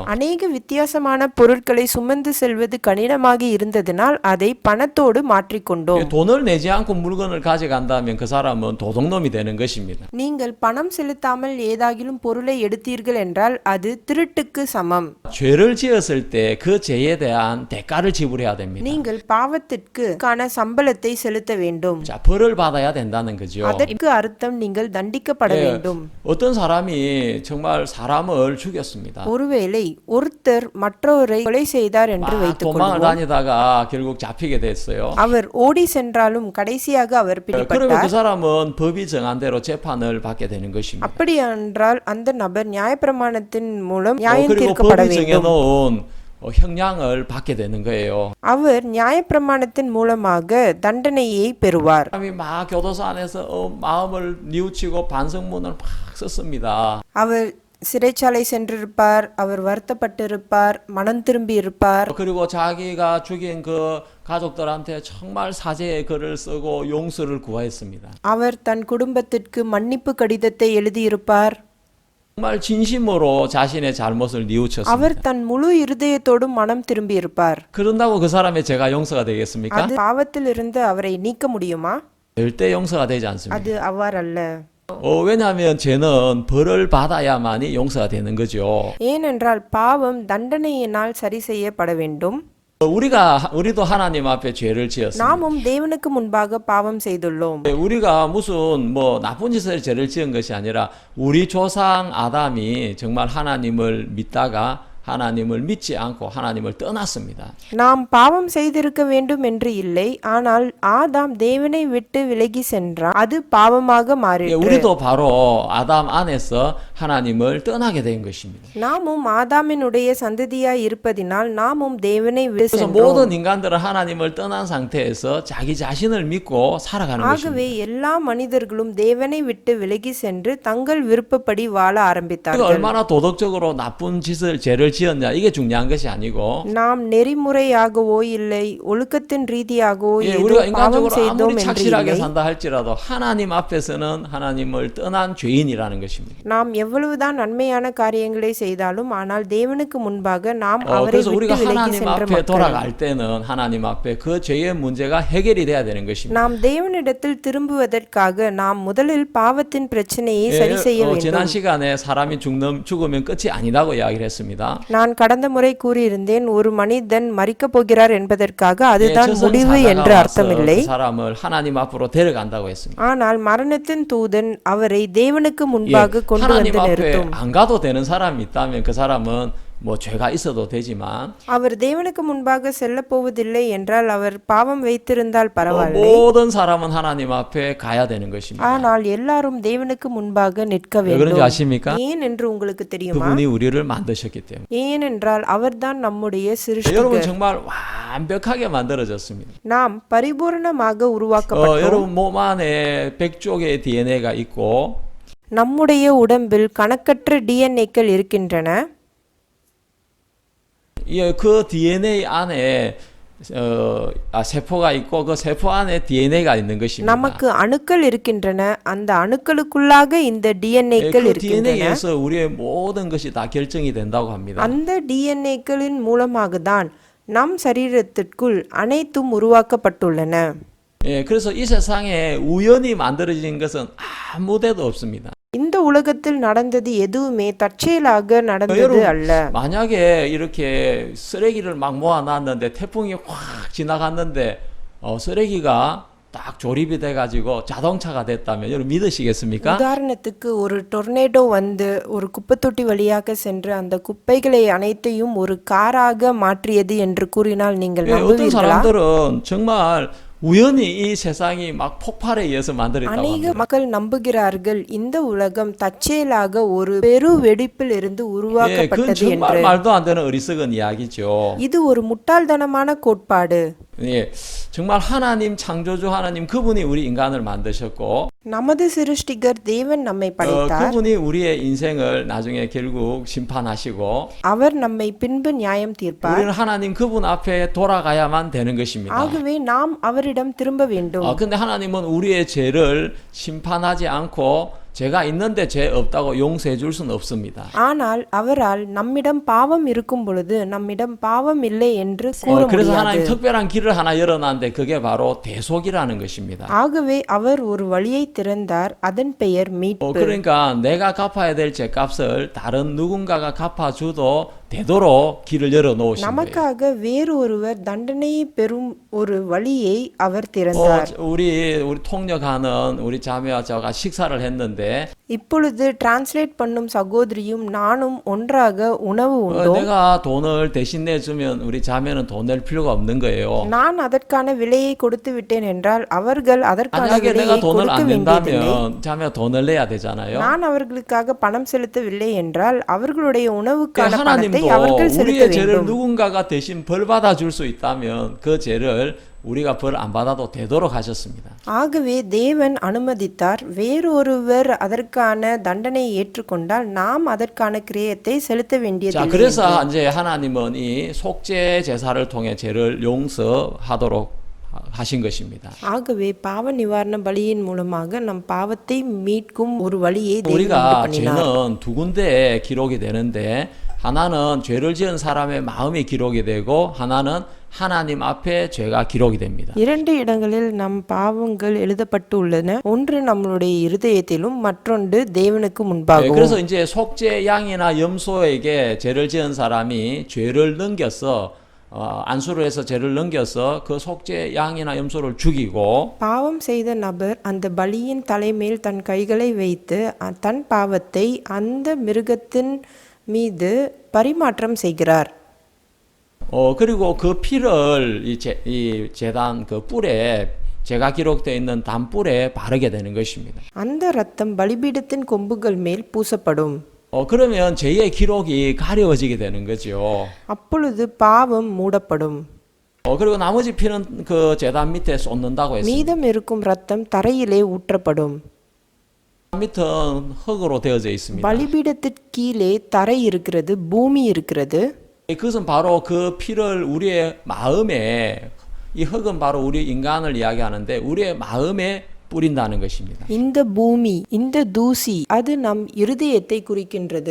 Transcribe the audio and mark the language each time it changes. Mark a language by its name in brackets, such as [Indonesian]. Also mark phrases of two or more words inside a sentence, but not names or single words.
[Tamil] அநேக வித்தியாசமான பொருட்களை சுமந்து செல்வது கடினமாக இருந்ததினால் அதை பணத்தோடு மாற்றிக்கொண்டோம். [Korean] 돈을 내지 않고 물건을 가져간다면 그 사람은 도둑놈이 되는 것입니다. [Tamil] நீங்கள் பணம் செலுத்தாமல் ஏதாகிலும் பொருளை எடுத்தீர்கள் என்றால் அது திருட்டுக்கு சமம். [Korean] 죄를 지었을 때 그 죄에 대한 대가를 지불해야 됩니다. [Tamil] நீங்கள் பாவத்திற்கான சம்பளத்தை செலுத்த வேண்டும். [Korean] 자, 벌을 받아야 된다는 거죠. [Tamil] அதற்கு அர்த்தம் நீங்கள் தண்டிக்கப்பட வேண்டும். [Korean] 어떤 사람이 정말 사람을 죽였습니다. [Tamil] ஒருவேளை ஒருத்தர் மற்றவரை கொலை செய்தார் என்று [Korean] 막 [Tamil] வைத்துக் [Korean] 도망을 [Tamil] கொள்வோம். [Korean] 다니다가 결국 잡히게 됐어요. [Tamil] அவர் ஓடி சென்றாலும் கடைசியாக அவர் [Korean] 그러면 그 [Tamil] பிடிபட்டார். [Korean] 사람은 법이 정한 대로 재판을 받게 되는 것입니다. [Tamil] அப்படி என்றால் அந்த நபர் நியாயப்பிரமாணத்தின் மூலம் நியாயம் [Korean] 그리고 [Tamil] தீர்க்கப்பட [Korean] 법이 [Tamil] வேண்டும். [Korean] 정해놓은 형량을 받게 되는 거예요. [Tamil] அவர் நியாயப்பிரமாணத்தின் மூலமாக தண்டனையை பெறுவார். [Korean] 사람이 막 교도소 안에서 마음을 뉘우치고 반성문을 막 썼습니다. [Tamil] அவர் சிறைச்சாலை சென்றிருப்பார், அவர் வருத்தப்பட்டிருப்பார், மனம் திரும்பி இருப்பார். [Korean] 그리고 자기가 죽인 그 가족들한테 정말 사죄의 글을 쓰고 용서를 구하였습니다. [Tamil] அவர் தன் குடும்பத்திற்கு மன்னிப்பு கடிதத்தை எழுதியிருப்பார். [Korean] 정말 진심으로 자신의 잘못을 뉘우쳤습니다. [Tamil] அவர் தன் முழு இருதயத்தோடும் மனம் திரும்பி இருப்பார். [Korean] 그런다고 그 사람의 죄가 용서가 되겠습니까? [Tamil] அது பாவத்திலிருந்து அவரை நீக்க முடியுமா? [Korean] 절대 용서가 되지 않습니다. [Tamil] அது அவ்வாறல்ல. [Korean] 왜냐하면 죄는 벌을 받아야만이 용서가 되는 거죠. [Tamil] ஏனென்றால் பாவம் தண்டனையினால் சரி செய்யப்பட வேண்டும். [Korean] 우리도 하나님 앞에 죄를 지었습니다. [Tamil] நாமும் தேவனுக்கு முன்பாக பாவம் செய்துள்ளோம். [Korean] 우리가 무슨 나쁜 짓을 죄를 지은 것이 아니라 우리 조상 아담이 정말 하나님을 믿다가 하나님을 믿지 않고 하나님을 떠났습니다. [Tamil] நாம் பாவம் செய்திருக்க வேண்டும் என்று இல்லை, ஆனால் ஆதாம் தேவனை விட்டு விலகி சென்றார். அது பாவமாக மாறிற்று. [Korean] 우리도 바로 아담 안에서 하나님을 떠나게 된 것입니다. [Tamil] நாமும் ஆதாமினுடைய சந்ததியாய் இருப்பதினால் நாமும் தேவனை விட்டு [Korean] 그래서 [Tamil] சென்றோம். [Korean] 모든 인간들은 하나님을 떠난 상태에서 자기 자신을 믿고 살아가는 [Tamil] ஆகவே [Korean] 것입니다. [Tamil] எல்லா மனிதர்களும் தேவனை விட்டு விலகி சென்று தங்கள் விருப்பப்படி வாழ [Korean] 우리가 [Tamil] ஆரம்பித்தார்கள். [Korean] 얼마나 도덕적으로 나쁜 죄를 지었냐 이게 중요한 것이 아니고 [Tamil] நாம் நெறிமுறையாகவோ இல்லை ஒழுக்கத்தின் ரீதியாகவோ ஏதோ [Korean] 우리가 [Tamil] பாவம் [Korean] 인간적으로 [Tamil] செய்தோம் [Korean] 아무리 [Tamil] என்று [Korean] 착실하게 [Tamil] இல்லை. [Korean] 산다 할지라도 하나님 앞에서는 하나님을 떠난 죄인이라는 것입니다. [Tamil] நாம் எவ்வளவுதான் நன்மையான காரியங்களை செய்தாலும் ஆனால் தேவனுக்கு முன்பாக நாம் அவரை [Korean] 그래서 [Tamil] விட்டு [Korean] 우리가 [Tamil] விலகி [Korean] 하나님 [Tamil] சென்ற [Korean] 앞에 [Tamil] மக்கள். [Korean] 돌아갈 때는 하나님 앞에 그 죄의 문제가 해결이 돼야 되는 것입니다. [Tamil] நாம் தேவனிடத்தில் திரும்புவதற்காக நாம் முதலில் பாவத்தின் பிரச்சனையை சரி செய்ய [Korean] 지난 [Tamil] வேண்டும். [Korean] 시간에 사람이 죽으면 끝이 아니라고 이야기를 했습니다. [Tamil] நான் கடந்த முறை கூறியிருந்தேன், ஒரு மனிதன் மரிக்கப் போகிறார் என்பதற்காக அதுதான் முடிவு என்று அர்த்தமில்லை. [Korean] 그 사람을 하나님 앞으로 데려간다고 했습니다. [Tamil] ஆனால் மரணத்தின் தூதன் அவரை தேவனுக்கு முன்பாக கொண்டு [Korean] 하나님 [Tamil] வந்து [Korean] 앞에 [Tamil] நிறுத்தும். [Korean] 안 가도 되는 사람이 있다면 그 사람은 죄가 있어도 되지만 [Tamil] அவர் தேவனுக்கு முன்பாக செல்ல போவதில்லை என்றால் அவர் பாவம் வைத்திருந்தால் பரவாயில்லை. [Korean] 모든 사람은 하나님 앞에 가야 되는 것입니다. [Tamil] ஆனால் எல்லாரும் தேவனுக்கு முன்பாக நிற்க [Korean] 왜 그런지 [Tamil] வேண்டும். [Korean] 아십니까? [Tamil] ஏன் என்று உங்களுக்கு தெரியுமா? [Korean] 그분이 우리를 만드셨기 때문에. [Tamil] ஏனென்றால் அவர்தான் நம்முடைய [Korean] 여러분 [Tamil] சிருஷ்டிகர். [Korean] 정말 완벽하게 만들어졌습니다. [Tamil] நாம் பரிபூரணமாக உருவாக்கப்பட்டோம். [Korean] 여러분 몸 안에 100쪽의 DNA가 있고 [Tamil] நம்முடைய உடம்பில் கணக்கற்ற டிஎன்ஏக்கள் இருக்கின்றன. [Korean] 그 DNA 안에 세포가 있고 그 세포 안에 DNA가 있는 것입니다. [Tamil] நமக்கு அணுக்கள் இருக்கின்றன. அந்த அணுக்களுக்குள்ளாக இந்த டிஎன்ஏக்கள் [Korean] 그 [Tamil] இருக்கின்றன. [Korean] DNA에서 우리의 모든 것이 다 결정이 된다고 합니다. [Tamil] அந்த டிஎன்ஏக்களின் மூலமாக தான் நம் சரீரத்திற்குள் அனைத்தும் உருவாக்கப்பட்டுள்ளன. [Korean] 그래서 이 세상에 우연히 만들어진 것은 아무데도 없습니다. [Tamil] இந்த உலகத்தில் நடந்தது எதுவுமே தற்செயலாக நடந்தது அல்ல. [Korean] 만약에 이렇게 쓰레기를 막 모아놨는데 태풍이 확 지나갔는데 쓰레기가 딱 조립이 돼가지고 자동차가 됐다면 여러분 믿으시겠습니까? [Tamil] உதாரணத்துக்கு ஒரு டொர்னேடோ வந்து ஒரு குப்பைத்தொட்டி வழியாக சென்று அந்த குப்பைகளை அனைத்தையும் ஒரு காராக மாற்றியது என்று கூறினால் நீங்கள் [Korean] 어떤 [Tamil] நம்புவீர்களா? [Korean] 사람들은 정말 우연히 이 세상이 막 폭발에 의해서 만들어졌다고 [Tamil] அநேக [Korean] 합니다. [Tamil] மக்கள் நம்புகிறார்கள் இந்த உலகம் தற்செயலாக ஒரு பெரு வெடிப்பில் இருந்து [Korean] 그건 [Tamil] உருவாக்கப்பட்டது [Korean] 정말 [Tamil] என்று. [Korean] 말도 안 되는 어리석은 이야기죠. [Tamil] இது ஒரு முட்டாள்தனமான கோட்பாடு. [Korean] 예, 정말 하나님 창조주 하나님 그분이 우리 인간을 만드셨고 [Tamil] நமது சிருஷ்டிகர் தேவன் நம்மை படைத்தார். [Korean] 그분이 우리의 인생을 나중에 결국 심판하시고 [Tamil] அவர் நம்மை பின்பு நியாயம் தீர்ப்பார். [Korean] 우리는 하나님 그분 앞에 돌아가야만 되는 것입니다. [Tamil] ஆகவே நாம் அவரிடம் திரும்ப வேண்டும். [Korean] 근데 하나님은 우리의 죄를 심판하지 않고 죄가 있는데 죄 없다고 용서해 줄 수는 없습니다. [Tamil] ஆனால் அவரால் நம்மிடம் பாவம் இருக்கும் பொழுது நம்மிடம் பாவம் இல்லை என்று கூற [Korean] 그래서 [Tamil] முடியாது. [Korean] 하나님 특별한 길을 하나 열어놨는데 그게 바로 대속이라는 것입니다. [Tamil] ஆகவே அவர் ஒரு வழியை திறந்தார், அதன் பெயர் மீட்பு. [Korean] 그러니까 내가 갚아야 될 죄값을 다른 누군가가 갚아줘도 되도록 길을 열어 놓으신 거예요. [Tamil] நமக்காக வேறு ஒருவர் தண்டனையை பெறும் ஒரு வழியை அவர் திறந்தார். [Korean] 우리 통역하는 우리 자매와 저가 식사를 했는데 [Tamil] இப்பொழுது டிரான்ஸ்லேட் பண்ணும் சகோதரியும் நானும் ஒன்றாக உணவு உண்டோம். [Korean] 내가 돈을 대신 내주면 우리 자매는 돈 낼 필요가 없는 거예요. [Tamil] நான் அதற்கான விலையை கொடுத்து விட்டேன் என்றால் அவர்கள் அதற்கான [Korean] 만약에 [Tamil] விலையை [Korean] 내가 돈을 [Tamil] கொடுக்க [Korean] 안 [Tamil] வேண்டியதில்லை. [Korean] 낸다면 자매가 돈을 내야 되잖아요. [Tamil] நான் அவர்களுக்காக பணம் செலுத்தவில்லை என்றால் அவர்களுடைய உணவுக்கான பணத்தை [Korean] 하나님도 [Tamil] அவர்கள் செலுத்த [Korean] 우리의 죄를 [Tamil] வேண்டும். [Korean] 누군가가 대신 벌 받아 줄 수 있다면 그 죄를 우리가 벌 안 받아도 되도록 하셨습니다. [Tamil] ஆகவே தேவன் அனுமதித்தார். வேறொருவர் அதற்கான தண்டனையை ஏற்றுக்கொண்டால் நாம் அதற்கான கிரியத்தை செலுத்த [Korean] 자, [Tamil] வேண்டியதில்லை. [Korean] 그래서 이제 하나님은 이 속죄 제사를 통해 죄를 용서하도록 하신 것입니다. [Tamil] ஆகவே பாவ நிவாரண பலியின் மூலமாக நம் பாவத்தை மீட்கும் ஒரு வழியை தேவன் உண்டு [Korean] 우리가 [Tamil] பண்ணினார். [Korean] 죄는 두 군데에 기록이 되는데 하나는 죄를 지은 사람의 마음이 기록이 되고 하나는 하나님 앞에 죄가 기록이 됩니다. [Tamil] இரண்டு இடங்களில் நம் பாவங்கள் எழுதப்பட்டு உள்ளன. ஒன்று நம்மளுடைய இருதயத்திலும் மற்றொன்று தேவனுக்கு [Korean] 네, [Tamil] முன்பாகவும். [Korean] 그래서 이제 속죄 양이나 염소에게 죄를 지은 사람이 죄를 넘겨서 안수를 해서 죄를 넘겨서 그 속죄 양이나 염소를 죽이고 [Tamil] பாவம் செய்த நபர் அந்த பலியின் தலைமேல் தன் கைகளை வைத்து தன் பாவத்தை அந்த மிருகத்தின் மீது பரிமாற்றம் செய்கிறார். [Korean] 그리고 그 피를 이 제단 그 뿔에 죄가 기록되어 있는 단뿔에 바르게 되는 것입니다. [Tamil] அந்த இரத்தம் பலிபீடத்தின் கொம்புகள் மேல் பூசப்படும். [Korean] 그러면 죄의 기록이 가려워지게 되는 거죠. [Tamil] அப்பொழுது பாவம் மூடப்படும். [Korean] 그리고 나머지 피는 그 제단 밑에 쏟는다고 했습니다. [Tamil] மீதம் இருக்கும் இரத்தம் தரையிலே ஊற்றப்படும். [Korean] 밑은 흙으로 되어져 있습니다. [Tamil] பலிபீடத்திற்கு கீழே தரை இருக்கிறது, பூமி இருக்கிறது. [Korean] 그것은 바로 그 피를 우리의 마음에 이 흙은 바로 우리 인간을 이야기하는데 우리의 마음에 뿌린다는 것입니다. [Tamil] இந்த பூமி, இந்த தூசி அது நம் இருதயத்தை குறிக்கின்றது.